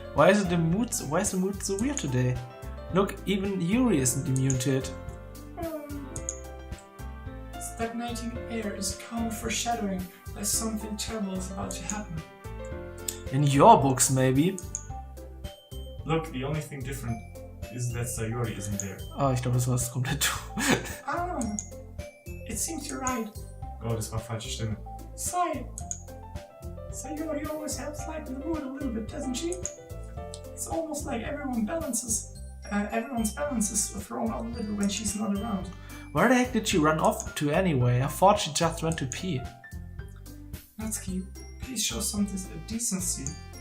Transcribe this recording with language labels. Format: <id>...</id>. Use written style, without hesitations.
<en>Why is the mood so weird today? Look, even Yuri isn't immune to it. Stagnating air is calm foreshadowing that something terrible is about to happen. In your books, maybe? Look, the only thing different is that Sayori isn't there.</en> <de>Oh, ich glaube, das war's komplett du.</de> <en>I don't know. It seems you're right.</en> <de>Oh, das war falsche Stimme.</de> <en>Sayori always helps lighten the mood a little bit, doesn't she? It's almost like everyone's balance is thrown out a little when she's not around. Where the heck did she run off to anyway? I thought she just went to pee. Natsuki, please show some decency.</en>